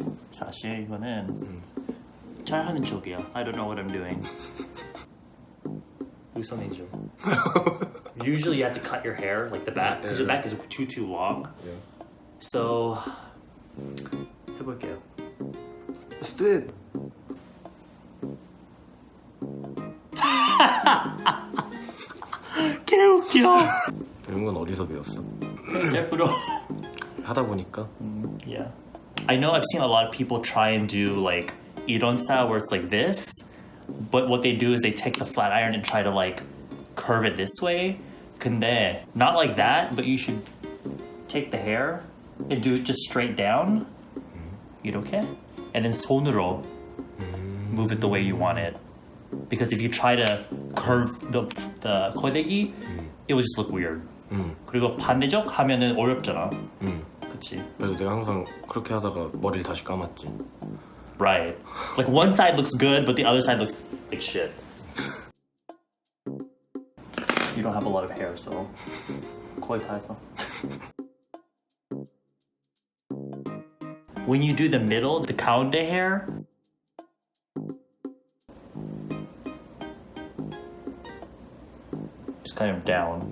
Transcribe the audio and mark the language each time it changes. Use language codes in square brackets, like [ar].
[ko] 사실 이거는 잘하는 쪽이야. [en] I don't know what I'm doing. [ko] 우선이죠. [en] Usually you have to cut your hair, like the back, because your back is too long. Yeah. So [ko] 해볼게요. [en] Let's do it. [ko] 개웃겨. 이런 건 어디서 배웠어? 셀프로. 하다 보니까. [en] Yeah. I know I've seen a lot of people try and do like iron style where it's like this, but what they do is they take the flat iron and try to like curve it this way. [ko] 근데 [en] not like that, but you should take the hair and do it just straight down. [ko] 이렇게? [en] And then [ko] 손으로 [en] move it the way you want it. Because if you try to curve the 고데기, it would just look weird. [ko] 그리고 반대쪽 하면은 어렵잖아. 그치? 그래서 내가 항상 그렇게 하다가 머리를 다시 감았지. [en] Right. Like one side looks good, but the other side looks like shit. You don't have a lot of hair, so [ko] 거의 다 했어. [en] When you do the middle, the [ko] 가운데 [en] hair, just kind of down.